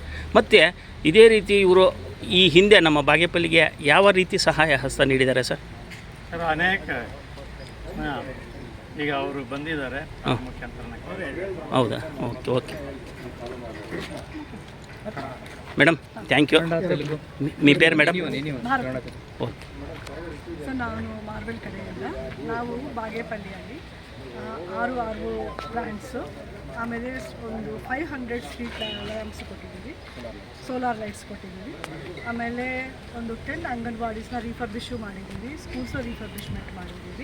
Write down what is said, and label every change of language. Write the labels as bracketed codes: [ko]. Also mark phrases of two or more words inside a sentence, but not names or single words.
[kn] ಮತ್ತು ಇದೇ ರೀತಿ ಇವರು ಈ ಹಿಂದೆ ನಮ್ಮ ಬಾಗೇಪಲ್ಲಿಗೆ ಯಾವ ರೀತಿ ಸಹಾಯ ಹಸ್ತ ನೀಡಿದ್ದಾರೆ ಸರ್? ಸರ್, ಅನೇಕ ಈಗ ಅವರು ಬಂದಿದ್ದಾರೆ ಮುಖ್ಯಂತರ. [en] ಹೌದಾ? okay madam, thank you. [te] మీ పేరు మేడం? [kn] ಓಕೆ ಸೊ ನಾನು ಮಾರ್ವೆಲ್ ಕಡೆಯಿಂದ, ನಾವು ಬಾಗೇಪಲ್ಲಿಯಲ್ಲಿ 6 ಬ್ರ್ಯಾಂಡ್ಸು, ಆಮೇಲೆ ಒಂದು 500 [en] street lamps [kn] ಕೊಟ್ಟಿದ್ದೀವಿ, [en] solar lights [kn] ಕೊಟ್ಟಿದ್ದೀವಿ. ಆಮೇಲೆ ಒಂದು 10 ಅಂಗನವಾಡೀಸ್ನ ರೀಫರ್ಬಿಶು ಮಾಡಿದ್ದೀವಿ, ಸ್ಕೂಲ್ಸು ರೀಫರ್ಬಿಶ್ಮೆಂಟ್ ಮಾಡಿದ್ದೀವಿ.